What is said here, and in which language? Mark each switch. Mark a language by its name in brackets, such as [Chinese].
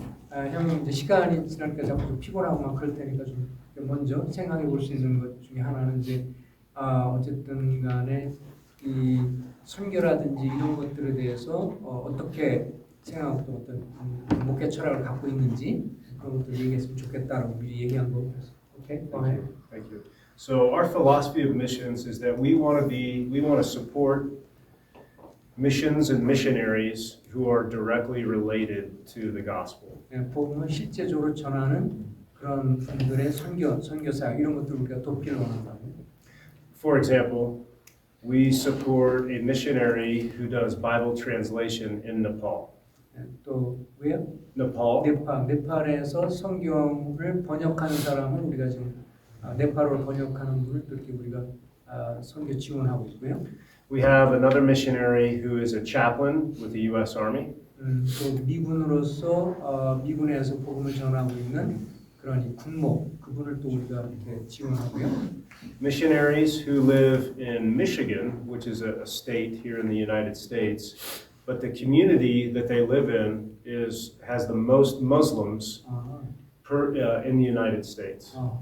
[Korean] 형님 이제 시간이 지나니까 자꾸 좀 피곤하고 막 그럴 테니까 좀 먼저 생각해 볼 수 있는 것 중에 하나는 이제 어쨌든 간에 이 선교라든지 이런 것들에 대해서 어떻게 생각하고 또 어떤 목회 철학을 갖고 있는지 그런 것들 얘기했으면 좋겠다라고 미리 얘기한 거. [English] Okay, go ahead. Thank you. So our philosophy of missions is that we want to support missions and missionaries who are directly related to the gospel. [Korean] 복음을 실제적으로 전하는 그런 분들의 선교사 이런 것들을 우리가 돕기를 원한다고. [English] For example, we support a missionary who does Bible translation in Nepal. [Korean] 또 왜요? [English] Nepal. [Korean] 네팔에서 성경을 번역하는 사람은 우리가 지금 네팔어로 번역하는 분을 또 이렇게 우리가 선교 지원하고 있고요. [English] We have another missionary who is a chaplain with the U.S. Army. [Korean] 또 미군으로서 미군에서 복음을 전하고 있는 그런 이 군목 그분을 또 우리가 이렇게 지원하고요. [English] Missionaries who live in Michigan, which is a state here in the United States, but the community that they live in has the most Muslims in the United States.